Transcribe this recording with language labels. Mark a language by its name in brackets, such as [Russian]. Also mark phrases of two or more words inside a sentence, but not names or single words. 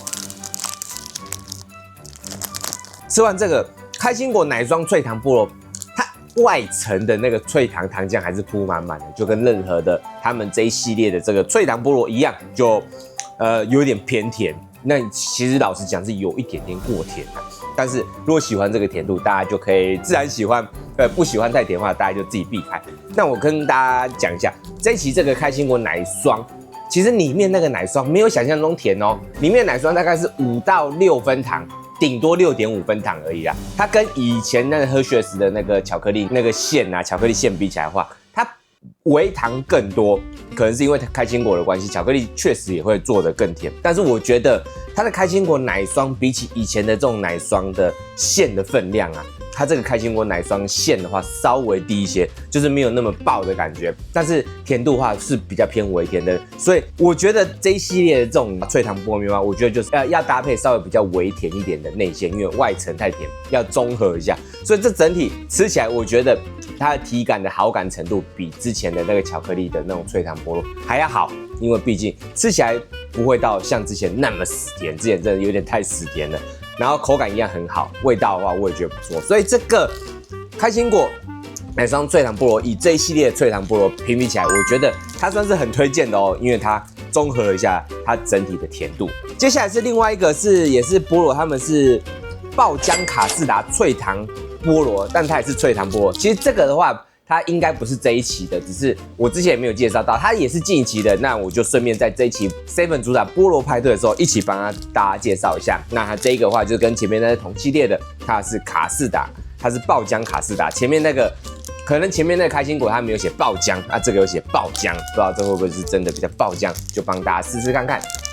[Chinese] 吃完這個開心果奶霜脆糖菠蘿，它外層的那個脆糖糖漿還是鋪滿滿的，就跟任何的他們這一系列的這個脆糖菠蘿一樣，就有點偏甜。那其實老實講是有一點點過甜的，但是如果喜歡這個甜度，大家就可以自然喜歡。不喜歡太甜的話，大家就自己避開。那我跟大家講一下，這一期這個開心果奶霜，其實裡面那個奶霜沒有想象中甜哦，裡面的奶霜大概是5到6分糖，頂多6.5分糖而已啦。它跟以前那個 Hershey's 的那個巧克力那個餡啊，巧克力餡比起來的話，它微糖更多，可能是因為開心果的關係，巧克力確實也會做得更甜。但是我覺得它的開心果奶霜比起以前的這種奶霜的餡的分量啊，它這個開心果奶霜餡的話稍微低一些，就是沒有那麼爆的感覺，但是甜度的話是比較偏微甜的，所以我覺得這一系列的這種脆糖菠蘿麵包，我覺得就是要搭配稍微比較微甜一點的內餡，因為外層太甜，要中和一下，所以這整體吃起來，我覺得它的體感的好感程度比之前的那個巧克力的那種脆糖菠蘿還要好，因為畢竟吃起來不會到像之前那麼死甜，之前真的有點太死甜了。然後口感一樣很好，味道的話我也覺得不錯，所以這個開心果奶霜脆糖菠蘿以這一系列的脆糖菠蘿評比起來，我覺得它算是很推薦的哦，因為它綜合了一下它整體的甜度。接下來是另外一個也是菠蘿，他們是爆漿卡士達脆糖菠蘿，但它也是脆糖菠蘿。其實這個的話，它應該不是這一期的，只是我之前也沒有介紹到，它也是近期的。那我就順便在這一期 Seven 主打菠蘿派對的時候，一起幫大家介紹一下。那它這個的話，就跟前面那個同系列的，它是卡士達，它是爆漿卡士達。前面那個可能前面那個開心果它沒有寫爆漿，啊這個有寫爆漿，不知道這會不會是真的比較爆漿，就幫大家試試看看。